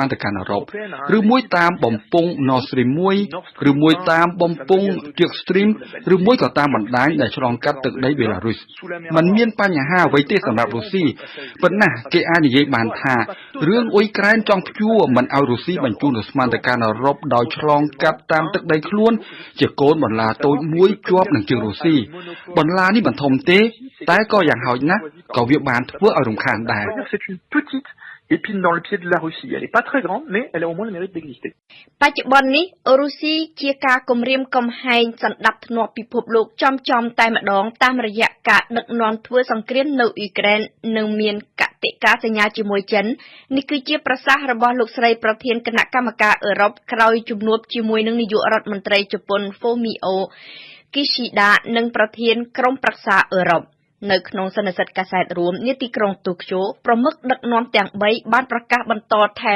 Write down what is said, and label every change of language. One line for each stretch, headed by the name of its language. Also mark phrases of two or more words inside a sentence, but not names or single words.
Khmer: ទៅកាន់អឺរ៉ុបឬមួយតាមបំពង់ Nord Stream 1ឬមួយតាមបំពង់ Turk Stream ឬមួយក៏តាមបណ្ដាញដែលឆ្លងកាត់ទឹកដីបេឡារុសมันមានបញ្ហាអ្វីទេសម្រាប់រុស្ស៊ីប៉ុន្តែគេអាចនិយាយបានថារឿងអ៊ុយក្រែនចង់ព្យួរមិនឲ្យរុស្ស៊ីបញ្ជូនឧស្ម័នទៅកាន់អឺរ៉ុបដោយឆ្លងកាត់តាមទឹកដីខ្លួនជាកូនបន្លាតូចមួយជាប់នឹងជើងរុស្ស៊ីបន្លានេះមិនធំទេតែក៏យ៉ាងហោចណាស់ក៏វាបានធ្វើឲ្យរំខានដែរ
French: épine dans le pied de la Russie. Elle n'est pas très grande, mais elle a au moins le mérite d'exister.
Khmer: បច្ចុប្បន្ននេះរុស្ស៊ីជាការគំរាមកំហែងសន្តិភាពពិភពលោកចំតែម្ដងតាមរយៈការដឹកនាំធ្វើសង្គ្រាមនៅអ៊ុយក្រែននិងមានកតិកាសញ្ញាជាមួយចិននេះគឺជាប្រសាសន៍របស់លោកស្រីប្រធានគណៈកម្មការអឺរ៉ុបក្រោយជំនួបជាមួយនឹងនាយករដ្ឋមន្ត្រីជប៉ុន Fumio Kishida និងប្រធានក្រុមប្រឹក្សាអឺរ៉ុបនៅក្នុងសន្និសីទកាសែតរួមនាទីក្រុងតូក្យូប្រមុខដឹកនាំទាំង3បានប្រកាសបន្តថែរ